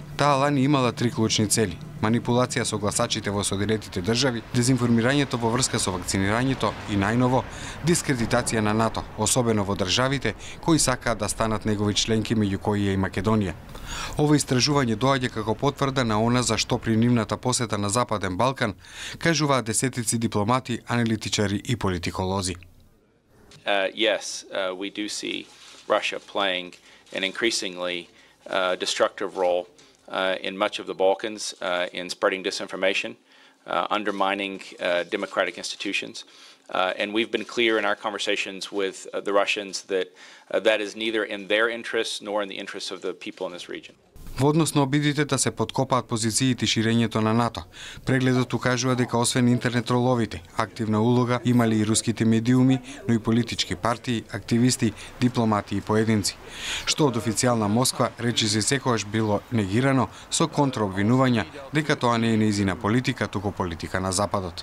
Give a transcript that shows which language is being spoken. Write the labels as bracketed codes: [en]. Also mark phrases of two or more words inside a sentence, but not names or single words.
[mk] Таа лани имала 3 клучни цели: манипулација со гласачите во Соединетите држави, дезинформирањето во врска со вакцинирањето и најново дискредитација на НАТО, особено во државите кои сакаат да станат негови членки, меѓу кои е и Македонија. Ова истражување доаѓа како потврда на она за што при нивната посета на Западен Балкан кажуваат десетици дипломати, аналитичари и политиколози. [en] Yes, we do see Russia playing an increasingly destructive role in much of the Balkans in spreading disinformation, undermining democratic institutions. And we've been clear in our conversations with the Russians that that is neither in their interests nor in the interests of the people in this region. [mk] Во однос на обидите да се подкопаат позициите и ширењето на НАТО, прегледот укажува дека освен интернет троловите, активна улога имали и руските медиуми, но и политички партии, активисти, дипломати и поединци, што од официјална Москва речиси секогаш било негирано со контраобвинувања дека тоа не е нејзина политика, туку политика на Западот.